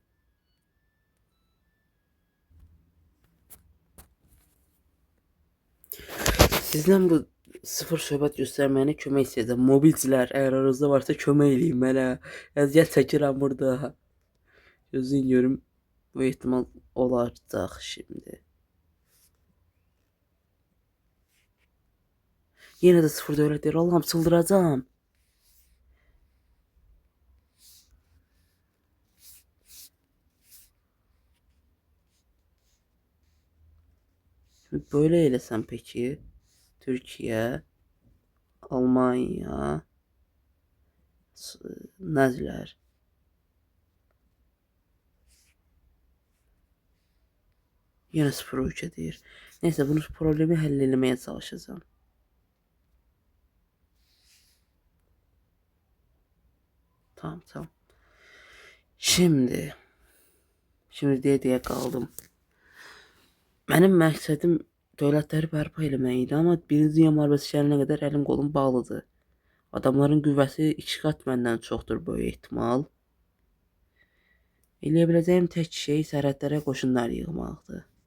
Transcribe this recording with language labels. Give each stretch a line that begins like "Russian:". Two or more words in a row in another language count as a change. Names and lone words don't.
Azerbaijani: Sizdən bu sıfır söhbət göstərməyinə kömək istəyəcəm. Mobilcilər, əgər aranızda varsa kömək eləyin mənə. Əziyyət çəkirəm burada. Gözün görüm. Bu ehtimal olacaq şimdi. Yenə də sıfır dövlət deyir.
Turkish: Allah'ım çıldıracağım. Böyle eylesem peki. Türkiye, Almanya, Naziler. Yine sıfır ülke deyir.
Azerbaijani: Neyse bunu problemi həlləməyə çalışacağım. Tamam. Şimdi deyə qaldım. Mənim məqsədim dövlətləri bərpa eləmək idi, amma Birinci Dünya Müharibəsi şərinə qədər əlim qolum bağlıdır. Adamların qüvvəsi 2 qat məndən çoxdur böyük ehtimal. Eləyə biləcəyim tək şey sərhədlərə qoşunlar yığmaqdır.